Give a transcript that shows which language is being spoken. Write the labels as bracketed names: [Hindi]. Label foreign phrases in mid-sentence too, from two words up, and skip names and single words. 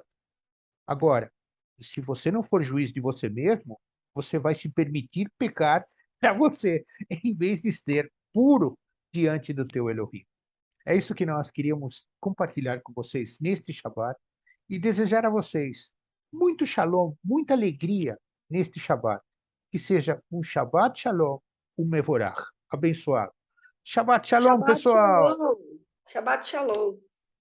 [Portuguese] Agora, se você não for juiz de você mesmo, você vai se permitir pecar para você, em vez de ser puro diante do teu Elohim. É isso que nós queríamos compartilhar com vocês neste Shabat e desejar a vocês muito shalom, muita alegria neste Shabat. Que seja um [Hebrew] שבת שלום, [Portuguese] um Mevorach, abençoado. [Hebrew] שבת שלום, [Portuguese] Shabbat pessoal! [Hebrew] שלום. שבת שלום.